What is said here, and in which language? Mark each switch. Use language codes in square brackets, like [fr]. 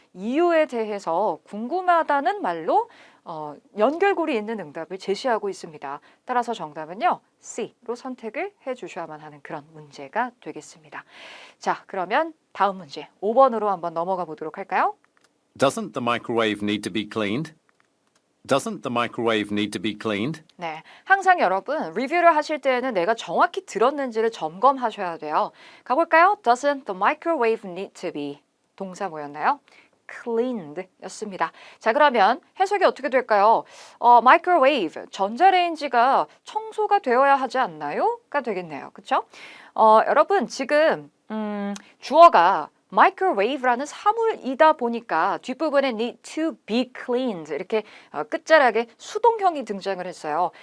[ko] 이유에 대해서 궁금하다는 말로 연결고리 있는 응답을 제시하고 있습니다. 따라서 정답은요. C로 선택을 해주셔야만 하는 그런 문제가 되겠습니다. 자, 그러면 다음 문제 5번으로 한번 넘어가 보도록 할까요? [en] Doesn't the microwave need to be cleaned? Doesn't the microwave need to be cleaned? [ko] 네, 항상 여러분 리뷰를 하실 때에는 내가 정확히 들었는지를 점검하셔야 돼요. 가볼까요? [en] Doesn't the microwave need to be [ko] 동사 뭐였나요? cleaned 였습니다. 자, 그러면 해석이 어떻게 될까요? microwave, 전자레인지가 청소가 되어야 하지 않나요? 가 되겠네요. 그렇죠? 여러분 지금 주어가 microwave라는 사물이다 보니까 뒷부분에 [en] need to be cleaned [ko] 이렇게 끝자락에 수동형이 등장을 했어요.